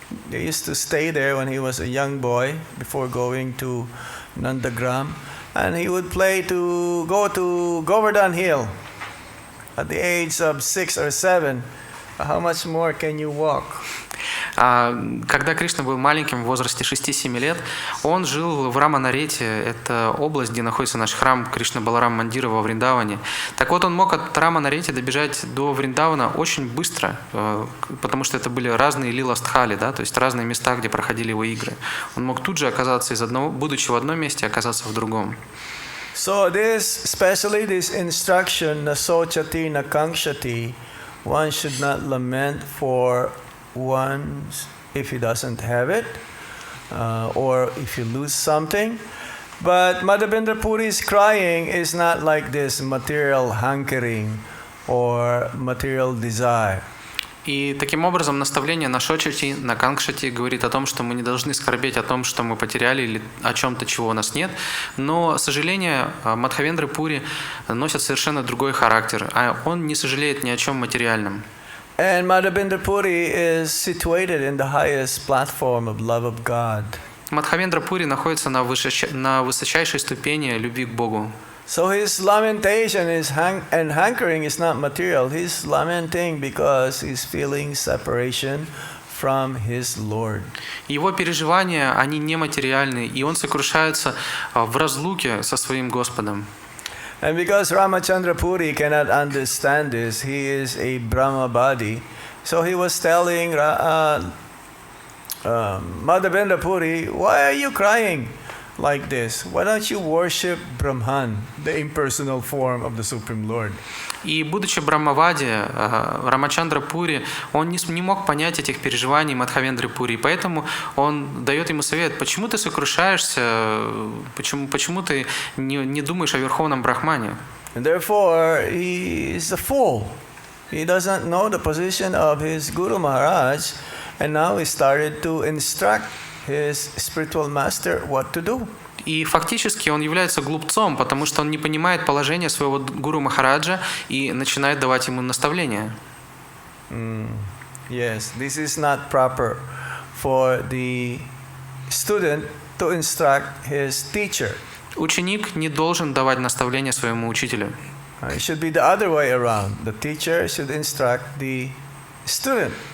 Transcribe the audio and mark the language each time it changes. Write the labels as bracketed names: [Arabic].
[English] They used to stay there when he was a young boy before going to Nandagram, and he would go to Govardhan Hill at the age of 6 or 7. How much more can you walk? [Russian] Когда Кришна был маленьким, в возрасте 6-7 лет, он жил в Раманарете, это область, где находится наш храм Кришна Баларам Мандира во Вриндаване. Так вот, он мог от Раманарете добежать до Вриндавана очень быстро, потому что это были разные лиластхали, да, то есть разные места, где проходили его игры. Он мог тут же оказаться будучи в одном месте, оказаться в другом. [English] So especially this instruction, nasochati nakangshati, one should not lament for one if he doesn't have it, or if you lose something. But Madhavendra Puri's crying is not like this material hankering or material desire. [Russian] И таким образом наставление на шочати, на кангшати говорит о том, что мы не должны скорбеть о том, что мы потеряли или о чем-то, чего у нас нет. Но сожаление Мадхавендры Пури носит совершенно другой характер, а он не сожалеет ни о чем материальном. [English] And Madhavendra Puri is situated in the highest platform of love of God. [Russian] Мадхавендра Пури находится на высочайшей ступени любви к Богу. [English] So his lamentation and hankering is not material. He's lamenting because he's feeling separation from his Lord. [Russian] Его переживания, они нематериальны, и он сокрушается в разлуке со своим Господом. [English] And because Ramachandra Puri cannot understand this, he is a Brahma body. So he was telling Madhavendra Puri, why are you crying? like this. Why don't you worship Brahman, the impersonal form of the Supreme Lord? [Russian] И будучи Брахмавади, Рамачандра Пури, он не мог понять этих переживаний Мадхавендры Пури, поэтому он дает ему совет, почему ты сокрушаешься, почему ты не думаешь о Верховном Брахмане? [English] And therefore, he is a fool. He doesn't know the position of his Guru Maharaj, and now he started to instruct his spiritual master what to do. [Russian] И фактически он является глупцом, потому что он не понимает положение своего гуру Махараджа и начинает давать ему наставления. [English] Yes, this is not proper for the student to instruct his teacher. [Russian] Ученик не должен давать наставления своему учителю. [English] It should be the other way around. The teacher should instruct the student.